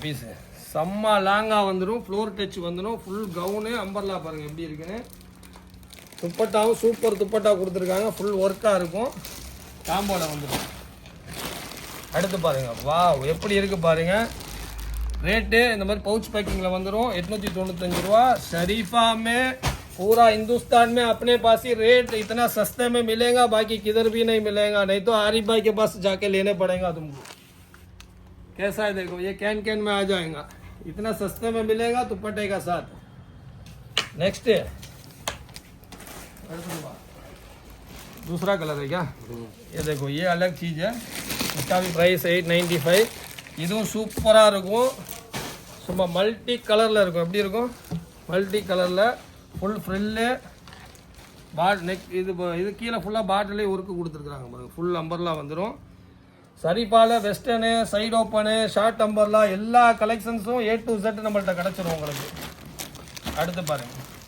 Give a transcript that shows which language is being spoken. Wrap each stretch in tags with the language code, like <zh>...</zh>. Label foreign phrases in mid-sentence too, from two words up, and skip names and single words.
<ta>பீஸு செம்ம லாங்காக வந்துடும்.</ta> <en>floor touch</en> <ta>வந்துடும்.</ta> <en>full gown umbrella</en> <ta>பாருங்கள் எப்படி இருக்குன்னு. துப்பட்டாவும் சூப்பர் துப்பட்டா கொடுத்துருக்காங்க. ஃபுல் ஒர்க்காக இருக்கும். காம்போவில் வந்துடும். அடுத்து பாருங்கள். வா எப்படி இருக்குது பாருங்கள்.</ta> <hi>रेटे</hi> <ta>இந்த மாதிரி</ta> <en>pouch packing</en> <ta>ல வந்துரும் 895 ரூபாய்</ta> <hi>शरीफा में पूरा हिंदुस्तान में अपने पास ही रेट इतना सस्ते में मिलेगा बाकी किधर भी नहीं मिलेगा नहीं तो आरिफ भाई के पास जाके लेने पड़ेगा तुमको कैसा है देखो ये कैन कैन में आ जाएगा इतना सस्ते में मिलेगा दुपट्टे का साथ नेक्स्ट दूसरा कलर है क्या ये देखो ये अलग चीज़ है इसका भी प्राइस 895</hi> <ta>இதுவும் சூப்பராக இருக்கும் சும்மா மல்டி கலரில் இருக்கும் எப்படி இருக்கும் மல்டி கலரில்</ta> <en>full frill neck</en> <ta>இது கீழே ஃபுல்லாக பாட்டிலே ஒர்க்கு கொடுத்துருக்குறாங்க பாருங்கள்</ta> <en>full umbrella</en> <ta>வந்துடும் சரிபால் வெஸ்டர்னு</ta> <en>side open short umbrella</en> <ta>எல்லா கலெக்ஷன்ஸும்</ta> <en>A to Z</en> <ta>நம்மள்கிட்ட கிடச்சிரும் உங்களுக்கு அடுத்து பாருங்கள்</ta>